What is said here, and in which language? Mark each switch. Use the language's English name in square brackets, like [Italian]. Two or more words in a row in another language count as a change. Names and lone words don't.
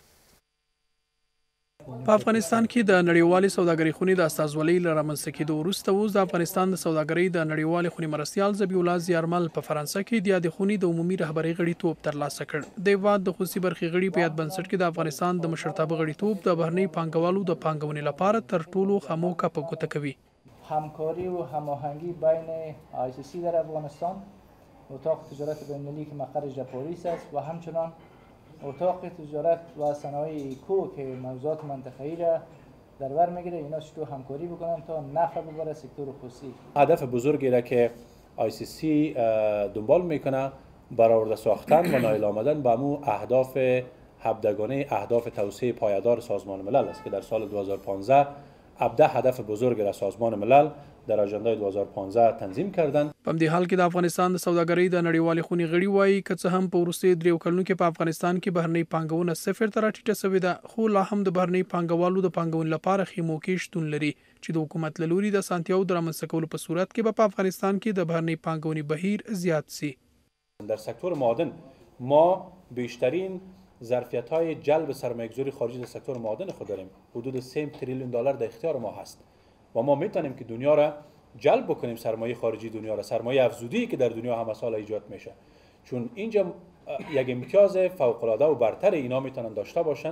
[Pashto] په افغانستان کې د نړیوالې سوداګرۍ خونې د استازولۍ له رامنځته کېدو وروسته اوس د افغانستان د سوداګرۍ د نړیوالې خونې مرستیال ذبیح الله زیارمل په فرانسه کې د یادې خونې د عمومي رهبرۍ غړیتوب ترلاسه کړ. د هیواد د خصوصي برخې غړي په یاد بنسټ کې د افغانستان د مشرتابه غړیتوب د بهرني پانګوالو د پانګونې لپاره تر ټولو ښه موقع په ګوته کوي. [Persian] همکاری و هماهنگی بین ICC در افغانستان، اتاق تجارت بین‌المللی که مقرش در پاریس است و همچنان اتاق تجارت و صنایع ایکو که موضوعات منطقه‌ای را در بر میگیره، اینا چطور همکاری بکنن تا نفع ببره سکتور خصوصی. هدف بزرگی را که ICC دنبال میکنه برآورده ساختن و نایل آمدن به امو اهداف هفدگانه اهداف توسعه پایدار سازمان ملل است که در سال 2015 17 هدف بزرگ را سازمان ملل در اجندای 2015 تنظیم کردند. [Pashto] په دې حال کې د افغانستان د سوداګرۍ د نړیوالې خونې غړي وایي که څه هم په وروستیو 3 کلونو کې په افغانستان کې بهرنۍ پانګونه 0 ته راټیټه شوې ده، خو لا هم د بهرنۍ پانګوالو د پانګونې لپاره ښې موقع شتون لري چې د حکومت له لوري د اسانتیاوو د رامنځته کولو په صورت کې به په افغانستان کې د بهرنۍ پانګونې بهیر زیات شي. [Persian] در سکتور معادن ما بیشترین ظرفیت‌های جلب سرمایه‌گذاری خارجی در سکتور معادن خود داریم. حدود 3 تریلیون دلار در اختیار ما هست و ما میتونیم که دنیا را جلب بکنیم، سرمایه خارجی دنیا را، سرمایه افزودی که در دنیا همه سال ایجاد میشه، چون اینجا یک امتیاز فوق‌العاده و برتر اینا میتونن داشته باشن.